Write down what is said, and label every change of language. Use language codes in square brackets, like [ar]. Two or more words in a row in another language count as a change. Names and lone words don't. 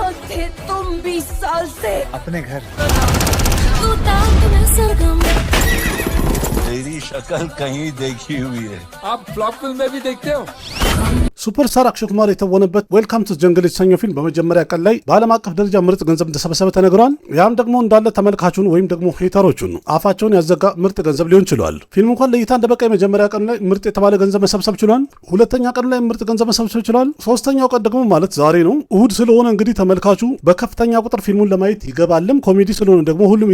[hi] थे तुम 20 साल से अपने घर। तेरी शक्ल कहीं देखी हुई है। आप फ्लॉप फिल्म में भी देखते हो? [am] ሱፐርስታር አክሽን ኩማር የተወነበት ዌልካም ቱ ጀንግል የተሰኘው ፊልም በመጀመሪያ ቀን ላይ በዓለም አቀፍ ደረጃ ምርጥ ገንዘብ እንደሰበሰበ ተነግሯል። ያም ደግሞ እንዳለ ተመልካቹን ወይም ደግሞ ሄተሮቹን አፋቸውን ያዘጋ ምርጥ ገንዘብ ሊሆን ችሏል። ፊልሙ እንኳን ለእይታ እንደበቃ የመጀመሪያ ቀን ላይ ምርጥ የተባለ ገንዘብ መሰብሰብ ችሏል። ሁለተኛ ቀን ላይ ምርጥ ገንዘብ መሰብሰብ ችሏል። ሶስተኛው ቀን ደግሞ ማለት ዛሬ ነው እሁድ ስለሆነ እንግዲህ ተመልካቹ በከፍተኛ ቁጥር ፊልሙን ለማየት ይገባልም። ኮሜዲ ስለሆነ ደግሞ ሁሉም